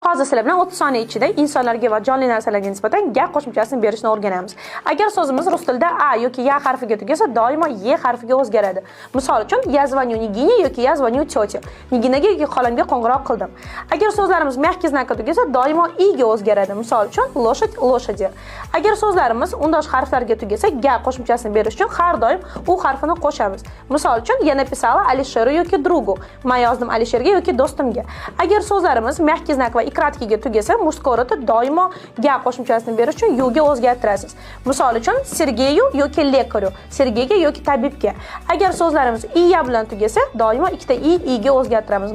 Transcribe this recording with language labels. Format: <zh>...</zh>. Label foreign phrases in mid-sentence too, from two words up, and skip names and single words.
<uz>Hozir sizlar bilan 30 soniya ichida insonlarga va jonli narsalarga nisbatan gap qo'shimchasini berishni o'rganamiz. Agar so'zimiz rus tilida a yoki ya harfiga tugasa, doimo y harfiga o'zgaradi. Misol uchun,</uz> <ru>я звоню Nigiне yoki я звоню tете.</ru> <uz>Niginaga yoki xolamga qo'ng'iroq qildim. Agar so'zlarimiz</uz> <ru>мягкий знакка</ru> <uz>tugasa, doimo i ga o'zgaradi. Misol uchun,</uz> <ru>лошадь лошади.</ru> <uz>Agar so'zlarimiz undosh harflarga tugasa, ga qo'shimchasini berish uchun har doim u harfini qo'shamiz. Misol uchun,</uz> <ru>я написала Alisheru yoki другу.</ru> <uz>Men yozdim Alisherga yoki do'stimga. Agar so'zlarimiz</uz> <ru>мягкий знак</ru> <uz>va ikratkiga tugasa,</uz> <ru>мужской родда</ru> <uz>doimo ga qo'shimchasini berish uchun yu ga o'zgartirasiz. Misol uchun, Sergeyu yoki lekaryu, Sergeyga yoki tabibga. Agar so'zlarimiz iya bilan tugasa, doimo ikkita i ga o'zgartiramiz.</uz>